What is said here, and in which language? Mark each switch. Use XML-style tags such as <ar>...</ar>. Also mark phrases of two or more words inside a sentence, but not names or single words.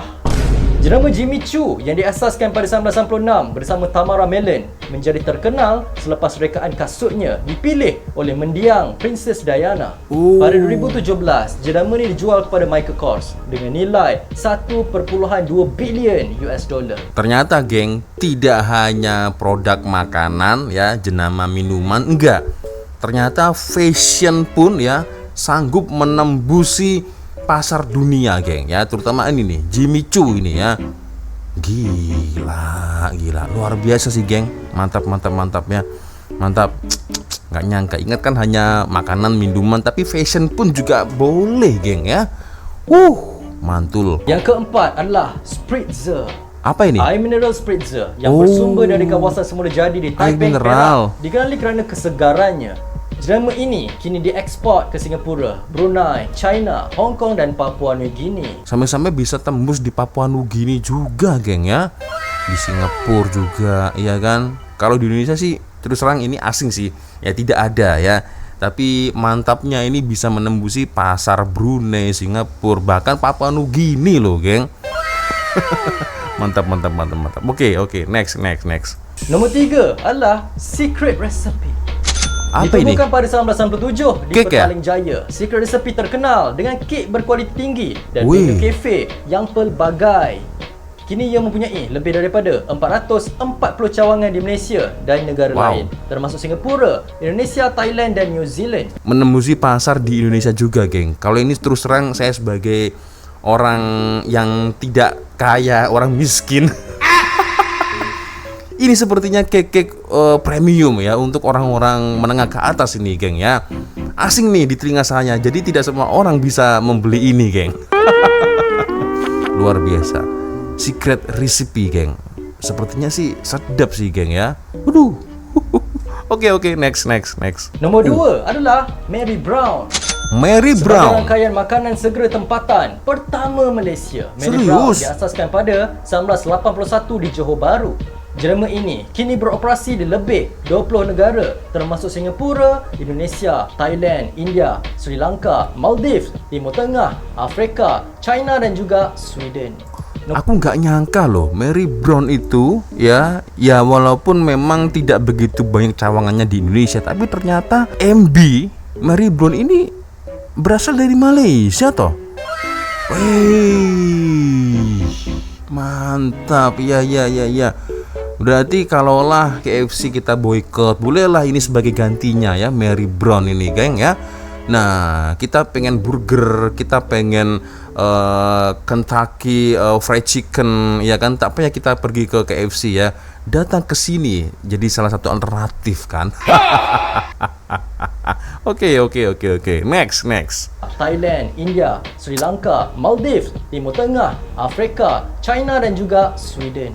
<ms>Jenama Jimmy Choo yang diasaskan pada 1996 bersama Tamara Mellon menjadi terkenal selepas rekaan kasutnya dipilih oleh mendiang Princess Diana. Pada 2017, jenama ini dijual kepada Michael Kors dengan nilai 1.2 bilion</ms> <en>US dollar.</en> <id>Ternyata, geng, tidak hanya produk makanan ya, jenama minuman, enggak. Ternyata fashion pun ya sanggup menembusi pasar dunia, geng ya, terutama ini nih Jimmy Choo ini ya. Gila, luar biasa sih, geng. Mantap ya. Mantap. Nggak nyangka. Ingat kan hanya makanan, minuman, tapi fashion pun juga boleh, geng ya. Mantul.</id> <ms>Yang keempat adalah Spritzer.</ms> <id>Apa ini?</id> <ms>Air mineral Spritzer yang bersumber dari kawasan semula jadi di Taipei, Perak, dikenali kerana kesegarannya. Jenama ini kini diekspor ke Singapura, Brunei, China, Hong Kong dan Papua New Guinea.</ms> <id>Sampai-sampai bisa tembus di Papua New Guinea juga, geng ya. Di Singapura juga, iya kan. Kalau di Indonesia sih terus terang ini asing sih, ya tidak ada ya. Tapi mantapnya ini bisa menembusi pasar Brunei, Singapura, bahkan Papua New Guinea loh, geng. Mantap. Oke, next.</id> <ms>Nombor 3 adalah Secret Recipe.</ms> <id>Apa ini?</id> <ms>Ditemukan pada 1997 di Kek Petaling Jaya. Secret Recipe terkenal dengan kek berkualiti tinggi dan menu kafe yang pelbagai. kini ia mempunyai lebih daripada 440 cawangan di Malaysia dan negara lain, termasuk Singapura, Indonesia, Thailand dan New Zealand.</ms> <id>Menembusi pasar di Indonesia juga, geng. Kalau ini terus terang saya sebagai orang yang tidak kaya, orang miskin. Ini sepertinya</id> <en>cake premium</en> <id>ya untuk orang-orang menengah ke atas ini, geng ya. Asing nih di telinga saya, jadi tidak semua orang bisa membeli ini, geng. Luar biasa. Secret recipe, geng. Sepertinya sih sedap sih, geng ya. Waduh. Oke, next.</id> <ms>Nombor 2 adalah Mary Brown. Mary Sebagai Brown. rangkaian makanan segera tempatan pertama Malaysia, Mary</ms> <id>Serius?</id> <ms>Brown diasaskan pada 1981 di Johor Bahru. Jenama ini kini beroperasi di lebih 20 negara, termasuk Singapura, Indonesia, Thailand, India, Sri Lanka, Maldives, Timur Tengah, Afrika, China dan juga Sweden.</ms> <id>Aku nggak nyangka loh, Mary Brown itu ya walaupun memang tidak begitu banyak cawangannya di Indonesia, tapi ternyata MB Mary Brown ini berasal dari Malaysia toh. Wih, mantap, ya. Berarti kalaulah KFC kita boykot, bolehlah ini sebagai gantinya ya, Mary Brown ini, geng ya. Nah, kita pengen burger, kita pengen Kentucky Fried Chicken, ya kan? Tak payah kita pergi ke KFC ya, datang ke sini jadi salah satu alternatif kan. Oke. Next.</id> <ms>Thailand, India, Sri Lanka, Maldives, Timur Tengah, Afrika, China dan juga Sweden.</ms>